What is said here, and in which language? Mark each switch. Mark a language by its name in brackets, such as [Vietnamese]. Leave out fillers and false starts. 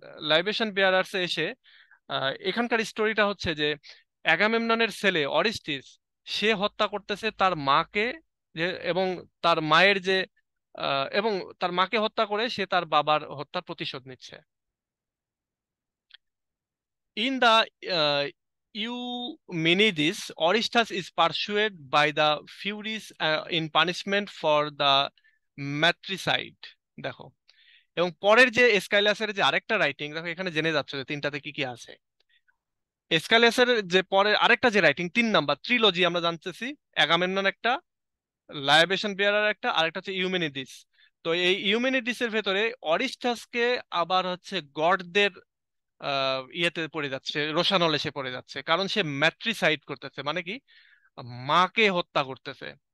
[Bangla] লাইবেশন bearers এসে এখানকার স্টোরিটা হচ্ছে যে অ্যাগামেমননের ছেলে অরিস্টিস সে হত্যা করতেছে তার মাকে, যে এবং তার মায়ের যে এবং তার মাকে হত্যা করে সে তার বাবার হত্যার প্রতিশোধ নিচ্ছে। [English] In the Eumenedes, Orestes is pursued by the Furies in punishment for the matricide। [Bangla] দেখো, এবং পরের যে এসকাইলাসের যে আরেকটা রাইটিং, দেখো এখানে জেনে যাচ্ছে যে তিনটাতে কি কি আছে। এসকাইলাসের যে পরের আরেকটা যে রাইটিং 3 নাম্বার ট্রিলজি আমরা জানতেছি, অ্যাগামেমনন একটা, লায়াবেশন বিয়ারার একটা, আরেকটা হচ্ছে ইউমেনিডিস। তো এই ইউমেনিডিসের ভেতরে অরিস্টাসকে আবার হচ্ছে গডদের ইয়েতে পড়ে যাচ্ছে, রোষানলে সে পড়ে যাচ্ছে, কারণ সে ম্যাট্রিসাইড করতেছে, মানে কি মাকে হত্যা করতেছে।